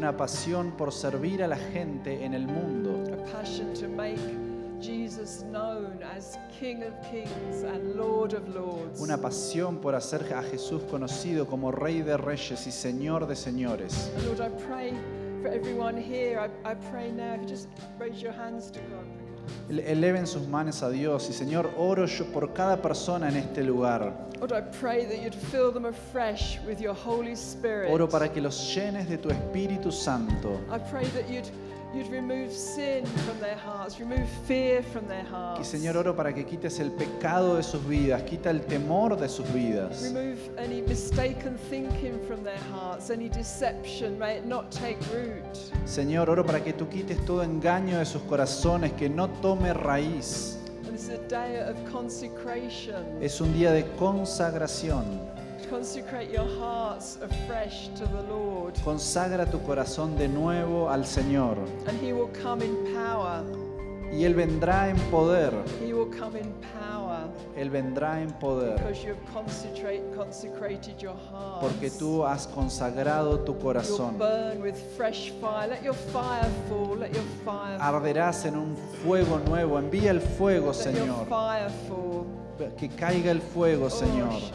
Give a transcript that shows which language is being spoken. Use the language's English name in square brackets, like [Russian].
[Spanish] una pasión por servir a la gente en el mundo, [English] a passion to make Jesus known as King of Kings and Lord of Lords. [Spanish] una pasión por hacer a Jesús conocido como Rey de Reyes y Señor de Señores. [English] And Lord, I pray for everyone here. I pray now, if you just raise your hands to God. [Spanish] Eleven sus manos a Dios y Señor, oro yo por cada persona en este lugar. [English] Lord, I pray that you'd fill them afresh with your Holy Spirit. [Spanish] Oro para que los llenes de tu Espíritu Santo. [English] I pray that you'd remove sin from their hearts, remove fear from their [Spanish] Y [English] hearts. [Spanish] Señor, oro para que quites el pecado de sus vidas, quita el temor de sus vidas. [English] Remove any mistaken thinking from their hearts, any deception, may it not take root. [Spanish] Señor, oro para que tú quites todo engaño de sus corazones, que no tome raíz. [English] And this is a day of consecration. [Spanish] Es un día de consagración. [English] Consecrate your hearts afresh to the Lord. [Spanish] Consagra tu corazón de nuevo al Señor. [English] And He will come in power. [Spanish] Y Él vendrá en poder. [English] He will come in power. [Spanish] Él vendrá en poder. [English] Because you have consecrated your heart. [Spanish] Porque tú has consagrado tu [English] You'll [Spanish] corazón. [English] burn with fresh fire. Let your fire fall. Let your fire fall. [Spanish] Arderás en un fuego nuevo. Envía el fuego, [English] Let your [Spanish] Señor. [English] fire fall. [Spanish] Que caiga el fuego, Señor.